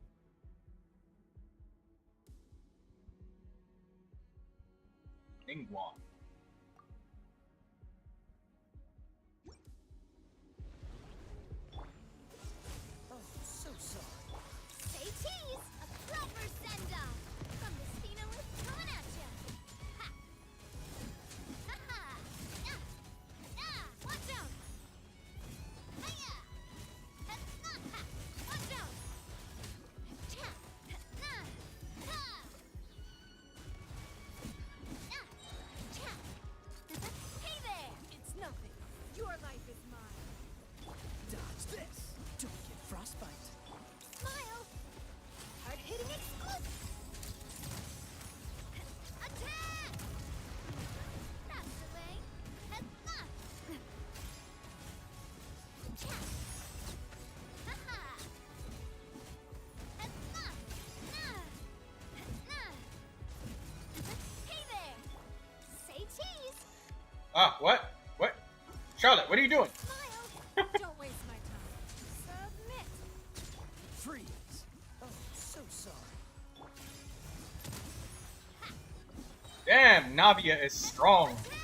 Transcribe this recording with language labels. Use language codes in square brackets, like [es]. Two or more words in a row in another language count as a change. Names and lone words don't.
[en] Ningguang. Oh, so sorry. Say cheese! A proper send-off! From the Spinalist coming at ya! Ha! Ha-ha! Yeah! Yeah! Watch out! Hiya! Ha-ha! Watch out! Cha! Na! Ha! Na! Cha! Hey there! It's nothing. Your life is mine. Dodge this. Don't get frostbite. Smile! Hard-hitting exclusive! Attack! That's the way! Ha-ha! Cha! Ha-ha! Ha-ha! Na! Na! Hey there! Say cheese! Ah, what? What? Charlotte, what are you doing? Smile! Don't waste my time. Submit! Freeze. Oh, so sorry. Damn, Navia is strong.